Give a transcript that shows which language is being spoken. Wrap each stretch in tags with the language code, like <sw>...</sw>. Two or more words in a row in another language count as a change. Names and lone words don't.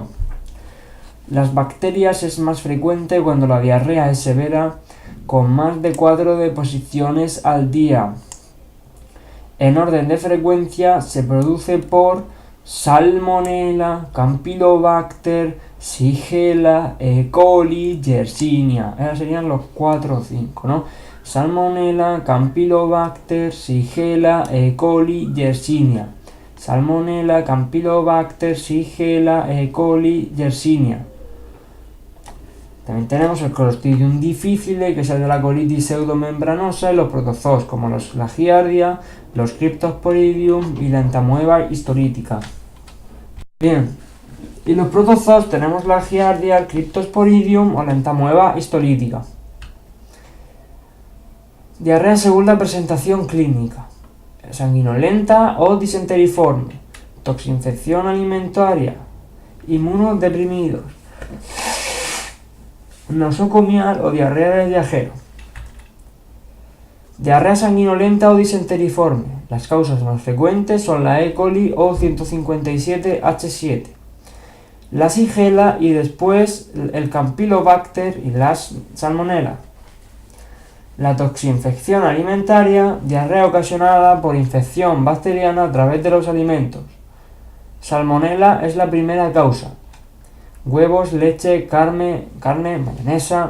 <es>Las bacterias es más frecuente cuando la diarrea es severa, con más de 4 deposiciones al día. En orden de frecuencia se produce por Salmonella, Campylobacter, Shigella, E. coli, Yersinia. Esos serían los 4 o 5, ¿no? Salmonella, Campylobacter, Shigella, E. coli, Yersinia. Salmonella, Campylobacter, Shigella, E. coli, Yersinia. También tenemos el Clostridium difficile, que es el de la colitis pseudomembranosa, y los protozoos, como la Giardia, los Cryptosporidium y la Entamoeba histolítica. Bien, y los protozoos tenemos la Giardia, el Cryptosporidium o la Entamoeba histolítica. Diarrea según la presentación clínica. Sanguinolenta o disenteriforme. Toxinfección alimentaria. Inmunodeprimidos. Nosocomial o diarrea del viajero. Diarrea sanguinolenta o disenteriforme. Las causas más frecuentes son la E. coli o 157H7, la Shigella y después el Campylobacter y la Salmonella. La toxinfección alimentaria, diarrea ocasionada por infección bacteriana a través de los alimentos. Salmonella es la primera causa. Huevos, leche, carne, mayonesa.</es>